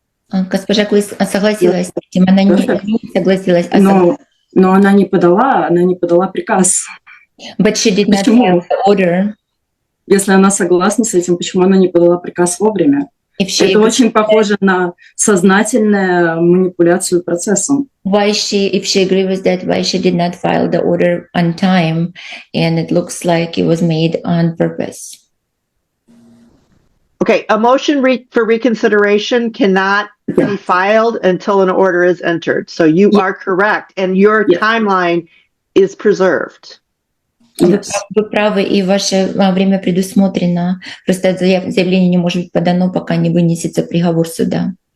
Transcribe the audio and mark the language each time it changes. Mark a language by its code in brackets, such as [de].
[ru] Госпожа Квис согласилась с этим, она не согласилась. Но она не подала приказ. [en] But she did not file the order. [ru] Если она согласна с этим, почему она не подала приказ вовремя? Это очень похоже на сознательную манипуляцию процессом. [en] If she agrees with that, why she did not file the order on time, and it looks like it was made on purpose. Okay, a motion for reconsideration cannot be filed until an order is entered. So you are correct, and your timeline is preserved. Yes. [ru] Вы правы, и ваше время предусмотрено. Просто заявление не может быть подано, пока не вынесется приговор суда.